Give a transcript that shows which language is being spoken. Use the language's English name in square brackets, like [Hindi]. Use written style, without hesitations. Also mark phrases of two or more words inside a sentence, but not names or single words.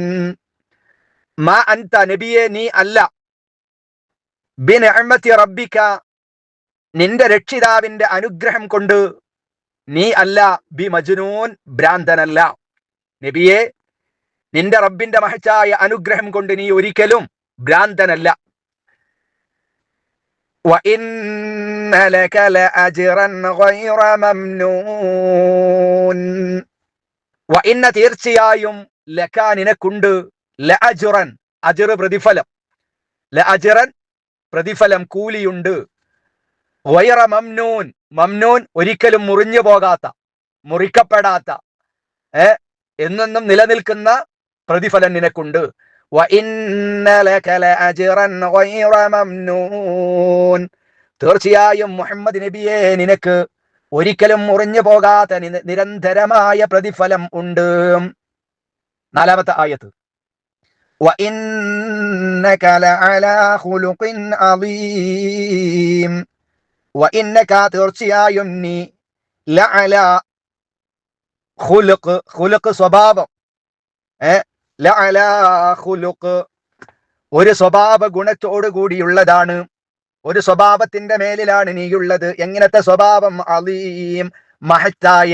[Arabic] ما أنت, [Malayalam] നബിയെ നീ അല്ല, [Arabic] بنعمة ربك, [Malayalam] നിന്റെ രക്ഷിതാവിന്റെ അനുഗ്രഹം കൊണ്ട് നീ അല്ല, ബിമജ്നൂൻ, ഭ്രാന്തനല്ല. നബിയെ, നിന്റെ റബ്ബിന്റെ മഹത്തായ അനുഗ്രഹം കൊണ്ട് നീ ഒരിക്കലും ഭ്രാന്തനല്ല. [Arabic] وَإِنَّ لَكَ لَأَجْرًا غَيْرَ مَمْنُونٍ. وَإِنَّ, [Malayalam] തീർച്ചയായും, ലക, നിനക്കുണ്ട്, ലഅജ്റൻ, അജ്ർ പ്രതിഫലം, ലഅജ്റൻ പ്രതിഫലം, കൂലിയുണ്ട്, [Arabic] غير ممنون, [Malayalam] മംനൂൻ ഒരിക്കലും മുറിഞ്ഞു പോകാത്ത, മുറിക്കപ്പെടാത്ത, എന്നെന്നും നിലനിൽക്കുന്ന പ്രതിഫലം നിനക്കുണ്ട്. [Arabic] وَإِنَّ لَكَ لَأَجْرًا غَيْرَ مَمْنُونٍ. [Malayalam] തീർച്ചയായും മുഹമ്മദ് നബിയെ, നിനക്ക് ഒരിക്കലും മുറിഞ്ഞു പോകാത്ത നിരന്തരമായ പ്രതിഫലം ഉണ്ട്. 4-ാമത്തെ ആയത്ത്, [Arabic] وَإِنَّكَ لَعَلَى خُلُقٍ عَظِيمٍ. وَإِنَّكَ, [Malayalam] തീർച്ചയായും നീ, [Arabic] لعلى خلق, [Malayalam] ഖുലുഖ് സ്വഭാവം, [Arabic] لعلى خلق, [Malayalam] ഒരു സ്വഭാവ ഗുണത്തോടു കൂടിയുള്ളതാണ്, ഒരു സ്വഭാവത്തിന്റെ മേലിലാണ് നീയുള്ളത്. എങ്ങനത്തെ സ്വഭാവം? അലീം, മഹത്തായ.